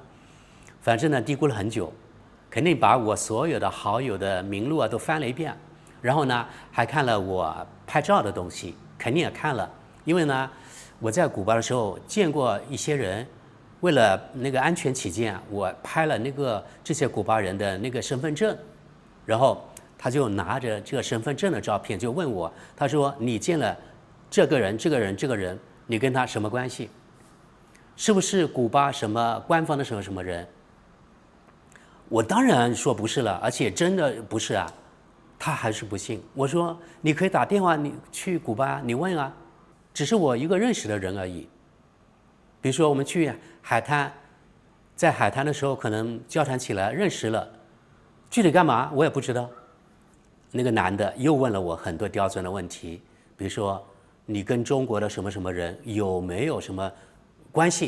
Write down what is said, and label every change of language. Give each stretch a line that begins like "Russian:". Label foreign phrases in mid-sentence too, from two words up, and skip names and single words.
Chinese: 反正呢，嘀咕了很久，肯定把我所有的好友的名錄啊都翻了一遍，然後呢還看了我拍照的東西，肯定也看了，因為呢我在古巴的時候見過一些人，為了那個安全起見，我拍了那個這些古巴人的那個身份證，然後他就拿着這個身份證的照片就問我，他說：“你見了這個人，你跟他什麼關係？是不是古巴什麼官方的什麼人？” 我當然說不是了，而且真的不是啊。他還是不信。我說：“ 你可以打電話，你去古巴，你問啊，只是我一個認識的人而已。比如說我們去海灘，在海灘的時候可能交談起來認識了， 具體幹嘛我也不知道。那個男的又問了我很多刁鑽的問題，比如說你跟中国的什麼什麼人有沒有什麼關係？